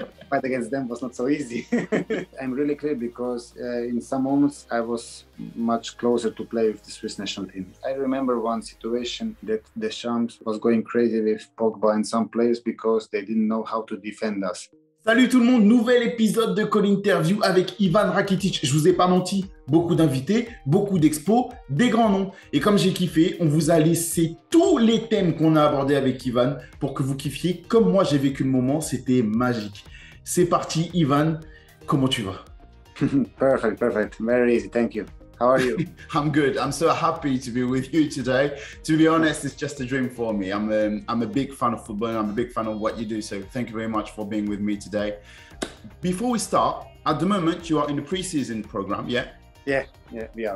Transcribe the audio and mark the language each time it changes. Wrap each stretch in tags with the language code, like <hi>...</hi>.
<en>Fight against them was not so easy. I'm really clear because in some moments I was much closer to play with the Swiss national team. I remember one situation that Deschamps was going crazy with Pogba and some players because they didn't know how to defend us.</en> <fr>Salut tout le monde, nouvel épisode de Colinterview avec Ivan Rakitić. Je vous ai pas menti, beaucoup d'invités, beaucoup d'expos, des grands noms. Et comme j'ai kiffé, on vous a laissé tous les thèmes qu'on a abordés avec Ivan pour que vous kiffiez. Comme moi, j'ai vécu le moment, c'était magique. C'est parti, Ivan, comment tu vas?</fr> <en>Perfect. Very easy, thank you. How are you? I'm good. I'm so happy to be with you today. To be honest, it's just a dream for me. I'm a big fan of football and I'm a big fan of what you do. So thank you very much for being with me today. Before we start, at the moment, you are in the pre-season program, yeah? Yeah, we are.</en>